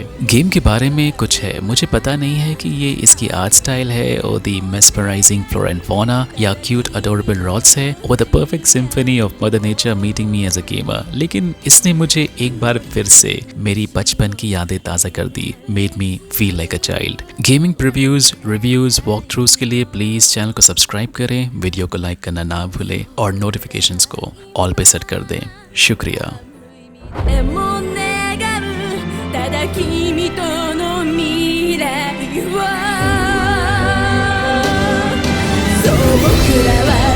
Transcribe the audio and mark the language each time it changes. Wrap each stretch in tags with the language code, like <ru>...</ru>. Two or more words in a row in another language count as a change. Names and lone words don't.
<hi>गेम के बारे में कुछ है, मुझे पता नहीं है कि ये इसकी</hi> <en>art style</en> <hi>है और</hi> <en>the mesmerizing flora and fauna</en> <hi>या</hi> <en>cute adorable rods</en> <hi>है और</hi> <en>the perfect symphony of mother nature meeting me as a gamer,</en> <hi>लेकिन इसने मुझे एक बार फिर से मेरी बचपन की यादें ताज़ा कर दी।</hi> <en>Made me feel like a child. gaming previews, reviews, walk throughs</en> <hi>के लिए</hi> <en>please channel</en> <hi>को सब्सक्राइब करें, वीडियो को लाइक करना ना भूलें और नोटिफिकेशंस को ऑल पे सेट कर दें। शुक्रिया।</hi> <ja>でも願うただ君との未来をそう僕らは</ja>